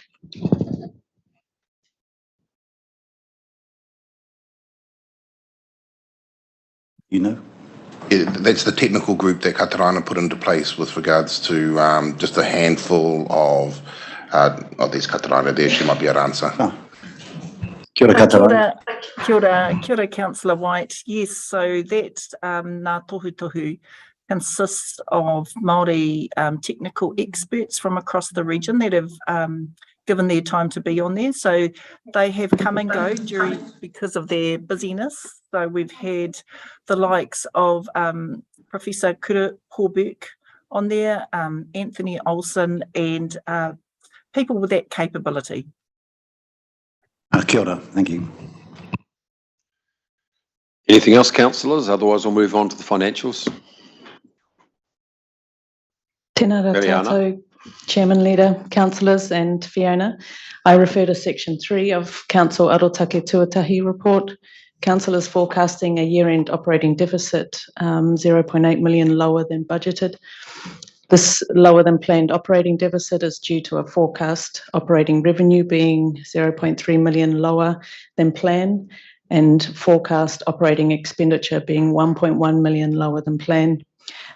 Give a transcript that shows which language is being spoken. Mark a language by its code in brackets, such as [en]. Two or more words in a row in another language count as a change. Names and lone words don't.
[en] You know? Yeah, that's the technical group that Katarana put into place with regards to just a handful of there's Katarana there, she might be able to answer. [mi] Oh. Kia ora, Katarana. Kia ora, Councillor White. [en] Yes, so that Ngā Tohu Tohu consists of Māori technical experts from across the region that have given their time to be on there. So they have come and go because of their busyness. So we've had the likes of Professor Kura Horbuck on there, Anthony Olsen, and people with that capability. [mi] Kia ora, [en] thank you. Anything else, councillors? Otherwise, we'll move on to the financials. [mi] Tēnā rā tātou, [en] Chairman, Leader, Councillors and Fiona. I refer to Section 3 of Council Arotake Tuatahi report. Council is forecasting a year-end operating deficit 0.8 million lower than budgeted. This lower than planned operating deficit is due to a forecast operating revenue being 0.3 million lower than planned and forecast operating expenditure being 1.1 million lower than planned.